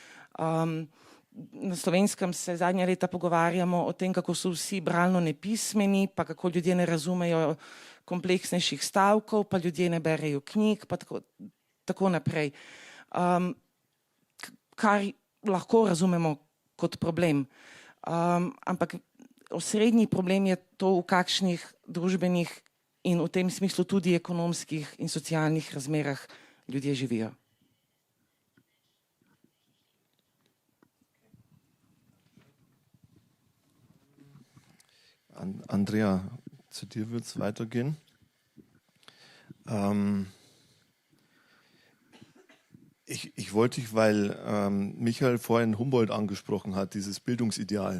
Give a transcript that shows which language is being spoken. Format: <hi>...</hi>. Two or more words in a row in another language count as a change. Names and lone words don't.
<sl>Na Slovenskem se zadnja leta pogovarjamo o tem, kako so vsi bralno nepismeni, pa kako ljudje ne razumejo kompleksnejših stavkov, pa ljudje ne berejo knjig, pa tako naprej. Kar lahko razumemo kot problem. Ampak osrednji problem je to, v kakšnih družbenih in v tem smislu tudi ekonomskih in socialnih razmerah ljudje živijo.</sl> <de>Andrea, zu dir wird es weitergehen. Ich wollte dich, weil Michael vorhin Humboldt angesprochen hat, dieses Bildungsideal.</de>